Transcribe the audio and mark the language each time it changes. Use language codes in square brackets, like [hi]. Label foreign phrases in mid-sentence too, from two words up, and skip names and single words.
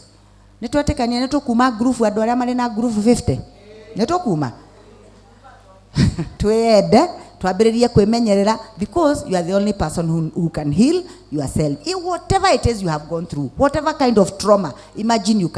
[ki] Nitwetekania nitukuma group andu aria mari na group 50 nitukuma twende twambiririe kwimenyerera, [en] because you are the only person who can heal yourself. Whatever it is you have gone through, whatever kind of trauma, imagine you can